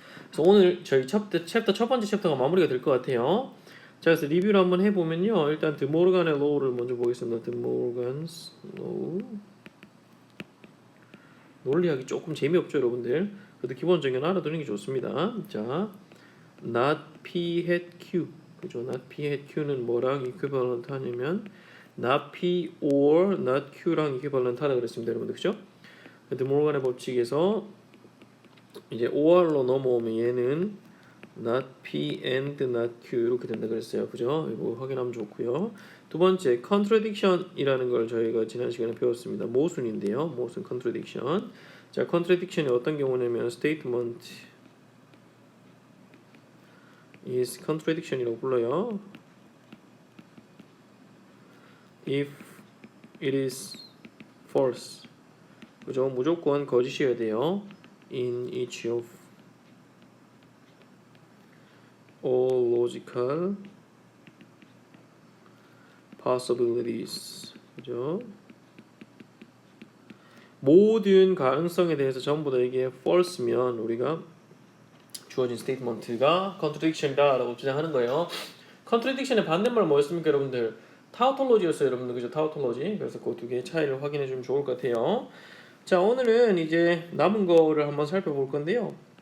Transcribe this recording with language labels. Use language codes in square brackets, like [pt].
[ko] 그래서 오늘 저희 첫 번째 챕터가 마무리가 될 것 같아요. 자, 그래서 리뷰를 한번 해보면요. 일단 드모르간의 로우를 먼저 보겠습니다. 드모르간스 로우. 논리하기 조금 재미없죠, 여러분들. 그래도 기본적인 건 알아두는 게 좋습니다. 자, not P hat Q. 그죠? not P hat Q는 뭐랑 equivalent 하냐면 not P or not Q랑 equivalent 하다 그랬습니다, 여러분들. 그죠? 드모르간의 법칙에서 이제 or로 넘어오면 얘는 not P and not Q 이렇게 된다 그랬어요. 그죠? 이거 확인하면 좋고요. 두 번째, contradiction이라는 걸 저희가 지난 시간에 배웠습니다. 모순인데요. 모순 contradiction. 자, contradiction이 어떤 경우냐면 [en] statement is contradiction [ko] 이라고 불러요. [en] if it is false. [ko] 그죠? 무조건 거짓이어야 돼요. [en] in each of all logical possibilities. [ko] 그죠? 모든 가능성에 대해서 전부 다 이게 false면 우리가 주어진 스테이트먼트가 contradiction이다라고 주장하는 거예요. contradiction의 반대말 뭐였습니까, 여러분들? 타우톨로지였어요, 여러분들. 그죠? 타우톨로지. 그래서 그 두 개의 차이를 확인해 주면 좋을 것 같아요. 자, 오늘은 이제 남은 거를 한번 살펴볼 건데요.